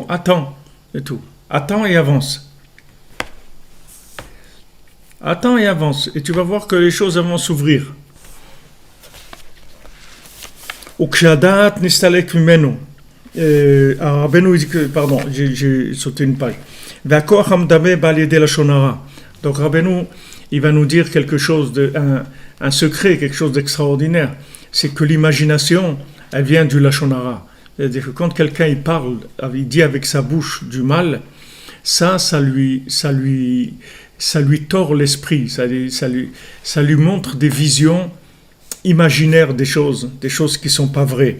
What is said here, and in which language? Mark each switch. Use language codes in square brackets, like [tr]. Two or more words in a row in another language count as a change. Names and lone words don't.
[fr] Attends, c'est tout. Attends et avance. Attends et avance, et tu vas voir que les choses vont s'ouvrir. [he] וכשהדעת נסתלק ממנו. [fr] Rabbeinu dit que, pardon, j'ai sauté une page. [he] והכח המדמה בא על ידי לשון הרע. [fr] Donc Rabbeinu, il va nous dire quelque chose un secret, quelque chose d'extraordinaire. C'est que l'imagination, elle vient du [he] לשון הרע. [fr] C'est-à-dire que quand quelqu'un il parle, il dit avec sa bouche du mal, ça lui tord l'esprit, ça lui montre des visions imaginaires des choses qui ne sont pas vraies.